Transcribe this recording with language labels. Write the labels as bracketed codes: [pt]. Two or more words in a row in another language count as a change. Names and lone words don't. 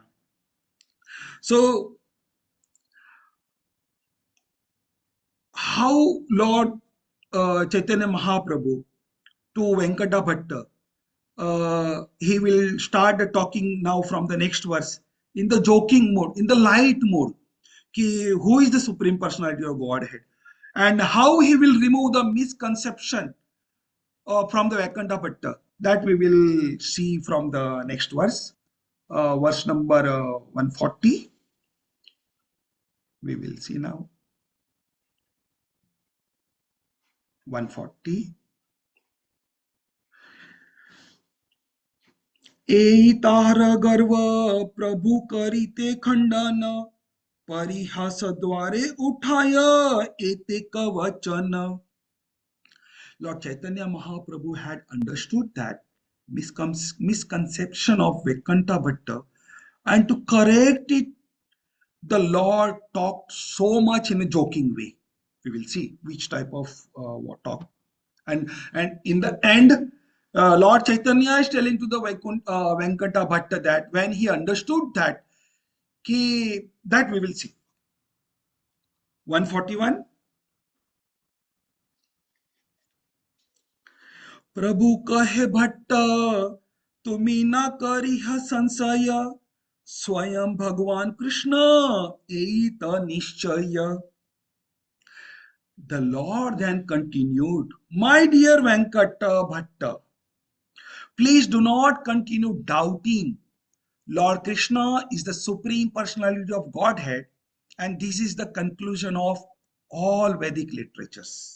[en] So, how Lord Chaitanya Mahaprabhu to Venkata Bhatta, he will start talking now from the next verse in the joking mode, in the light mode, who is the Supreme Personality of Godhead, and how he will remove the misconception from the Vaikuntha Bhatta. That we will see from the next verse, verse number 140. We will see now 140. [bn] এই তার গর্ব প্রভু করিতে খণ্ডন পরিহাস দ্বারে উঠায় এতে কবচন. [en] Lord Chaitanya Mahaprabhu had understood that misconception of Vaikuntha Bhatta, and to correct it, the Lord talked so much in a joking way. We will see which type of talk. And in the end, Lord Chaitanya is telling to the Venkata Bhatta that when he understood that, that we will see. 141. [bn] প্রভু কহে ভট্ট তুমি না করিহ সংশয় স্বয়ং ভগবান কৃষ্ণ এত নিশ্চয়. [en] The Lord then continued, my dear Venkata Bhatta, please do not continue doubting. Lord Krishna is the supreme personality of Godhead, and this is the conclusion of all Vedic literatures.